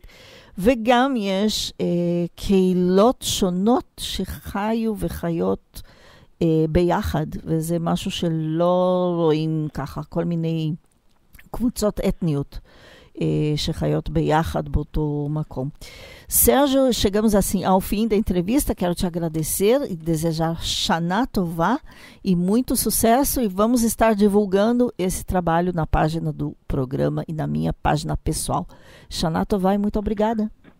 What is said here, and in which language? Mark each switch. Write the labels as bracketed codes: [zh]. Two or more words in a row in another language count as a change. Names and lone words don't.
[he] וגם יש קהילות שונות שחיו וחיות ביחד. וזה משהו שלא רואים ככה, כל מיני קבוצות אתניות שחיות ביחד באותו מקום. [pt] Sérgio, chegamos assim ao fim da entrevista. Quero te agradecer e desejar [he] שנה טובה [pt] e muito sucesso, e vamos estar divulgando esse trabalho na página do programa e na minha página pessoal. [he] שנה טובה [pt] e muito obrigada.